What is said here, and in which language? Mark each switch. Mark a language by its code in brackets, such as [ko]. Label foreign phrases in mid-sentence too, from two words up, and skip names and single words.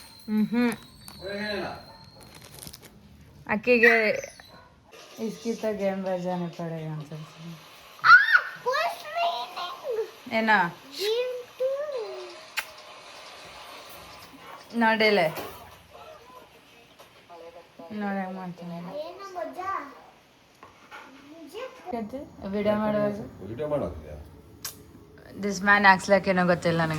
[kn] ಹ್ಞೂ ಅಕ್ಕಿಗೆ [hi] इसकी तो गेम बजाने पड़ेगा [kn] ಏನೋ ನೋಡಿಲ್ಲ ನೋಡಿ ಮಾಡ್ತೀನಿ ವಿಡಿಯೋ ಮಾಡುವಾಗ [en] this man acts like [kn] ಏನೋ ಗೊತ್ತಿಲ್ಲ ನನಗೆ